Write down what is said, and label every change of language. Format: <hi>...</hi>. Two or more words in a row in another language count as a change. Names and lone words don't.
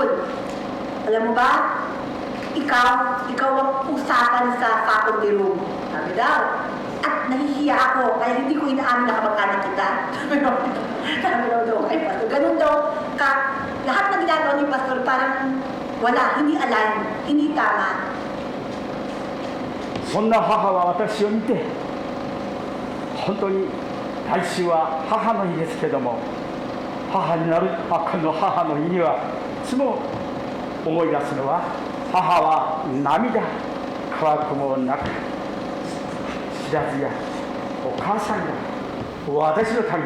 <tl>Alam mo ba, ikaw ang usapan sa faculty room. Sabi daw. At nahihiya ako, kaya hindi ko inaamin na kamag-anak kita. Sabi daw kay Pastor. Ganun daw, lahat na ginagawa ni Pastor parang wala, hindi align, hindi tama.</tl> <ja>そんな母は私を見て、本当に来週は母の日ですけども、母になるこの母の日にはいつも思い出すのは、母は涙乾くもなく知らずやお母さんが私のため</ja>